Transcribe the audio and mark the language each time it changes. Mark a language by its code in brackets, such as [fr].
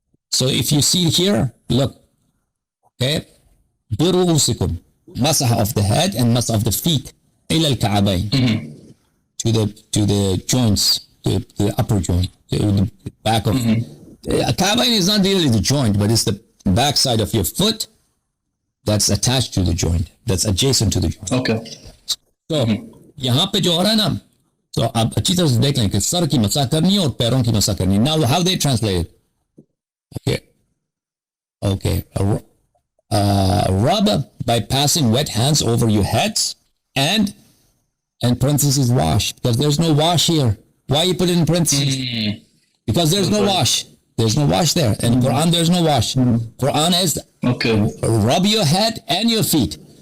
[en] So if you see here, look, okay, [ar] بِرُؤُوسِكُمْ, [en] masah of the head and masah of the feet, [ar] إِلَى الْكَعْبَيْنِ, [en] to the joints, to the upper joint, to the back of. Ka'bayn is not really the joint, but it's the back side of your foot that's attached to the joint, that's adjacent to the joint. Okay. [ur] So یہاں پہ جو ہو رہا ہے نا, تو آپ اچھی طرح سے دیکھ لیں کہ سر کی مسح کرنی ہے اور پیروں کی مسح کرنی ہے. [en] Now how they translate it? Okay. Okay. Rub by passing wet hands over your heads and parentheses wash, because there's no wash here. Why you put it in parentheses? Because there's no wash. There's no wash there. And Quran, there's no wash. Quran is rub your head and your feet.